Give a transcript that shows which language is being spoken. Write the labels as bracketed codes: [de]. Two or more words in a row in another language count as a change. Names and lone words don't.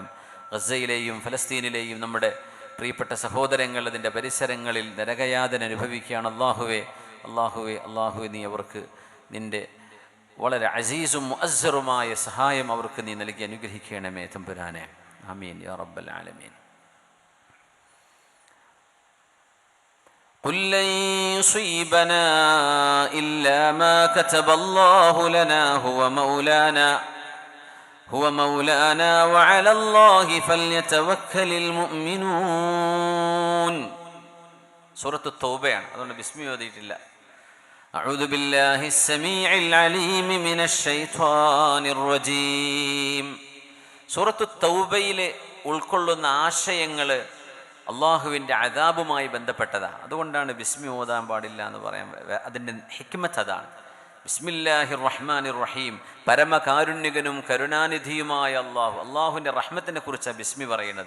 [ml] ഗസയിലെയും ഫലസ്തീനിലെയും നമ്മുടെ പ്രിയപ്പെട്ട സഹോദരങ്ങൾ അതിൻ്റെ പരിസരങ്ങളിൽ നരകയാതന അനുഭവിക്കുകയാണ്. അല്ലാഹുവേ, അല്ലാഹുവേ, അല്ലാഹുവേ, നീ അവർക്ക് നിൻ്റെ വളരെ അസീസും മുഅസ്സറുമായ സഹായം അവർക്ക് നീ നൽകി അനുഗ്രഹിക്കണമേ തമ്പുരാനെ. [ar] آمين يا رب العالمين. قل لن يصيبنا إلا ما كتب الله لنا هو مولانا وعلى الله فليتوكل المؤمنون. [ml] സൂറത്ത് തൗബയാണ്, അതുകൊണ്ട് ബിസ്മി ഓതിയിട്ടില്ല. [ar] أعوذ بالله السميع العليم من الشيطان الرجيم. [ml] സൂറത്ത് തൗബയിൽ ഉൾക്കൊള്ളുന്ന ആശയങ്ങൾ അള്ളാഹുവിൻ്റെ അദാബുമായി ബന്ധപ്പെട്ടതാണ്. അതുകൊണ്ടാണ് ബിസ്മി ഓതാൻ പാടില്ല എന്ന് പറയാൻ. അതിൻ്റെ ഹിക്മത്ത് അതാണ്. [ar] بسم الله الرحمن الرحيم, [ml] പരമകാരുണ്യകനും കരുണാനിധിയുമായ അള്ളാഹു, അള്ളാഹുവിൻ്റെ റഹ്മത്തിനെ കുറിച്ചാണ് ബിസ്മി പറയുന്നത്.